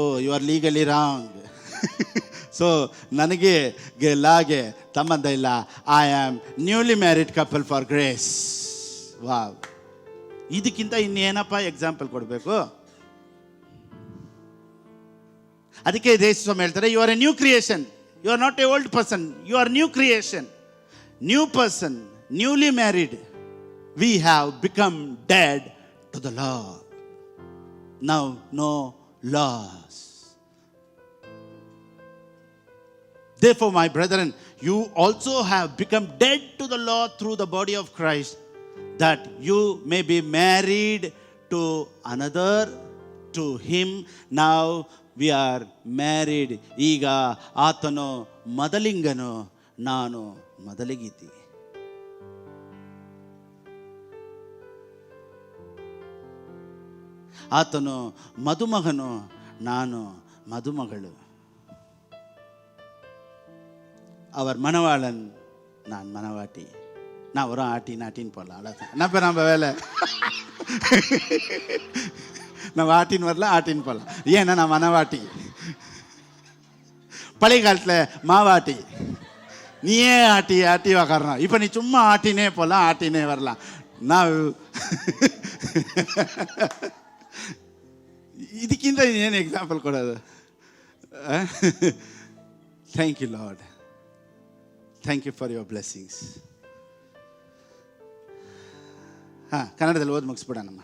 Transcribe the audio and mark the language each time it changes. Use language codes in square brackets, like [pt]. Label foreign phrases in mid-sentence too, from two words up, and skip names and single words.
[en] You are legally wrong. [kn] ಸೊ ನನಗೆ ಲಾಗೆ ಸಂಬಂಧ ಇಲ್ಲ. [en] I am newly married couple for grace. [kn] ವಾವ್, ಇದಕ್ಕಿಂತ ಇನ್ನೇನಪ್ಪ ಎಕ್ಸಾಂಪಲ್ ಕೊಡಬೇಕು? ಅದಕ್ಕೆ ದೇಶ ಸ್ವಾಮಿ ಹೇಳ್ತಾರೆ, [en] You are a new creation. You are not a old person, you are new creation. New person, newly married, we have become dead to the law. Now no laws. Therefore, my brethren, you also have become dead to the law through the body of Christ, that you may be married to another, to him. Now we are married. [kn] ಈಗ ಆತನು ಮೊದಲಿಂಗನು, ನಾನು ಮೊದಲಿಗೀತಿ. ಆತನು ಮದುಮಗನು, ನಾನು ಮದುಮಗಳು. [ta] அவர் மணவாளன், நான் மணவாட்டி. நான் ஒரு ஆட்டின்னு போடலாம். அவ்வளோதான். நம்ம வேலை நம்ம ஆட்டின்னு வரல, ஆட்டின்னு போடலாம். ஏன்னா நான் மணவாட்டி. பழைய காலத்தில் மாவாட்டி, நீயே ஆட்டி ஆட்டி உக்காரணும். இப்போ நீ சும்மா ஆட்டினே போகலாம், ஆட்டினே வரலாம். [kn] நான் ಇದಕ್ಕಿಂತ ಏನು ಎಕ್ಸಾಂಪಲ್ ಕೊಡೋದು? [en] Thank you Lord. Thank you for your blessings. [kn] ಕನ್ನಡದಲ್ಲಿ ಓದಿ ಮುಗಿಸ್ಬಿಡೋಣಮ್ಮ.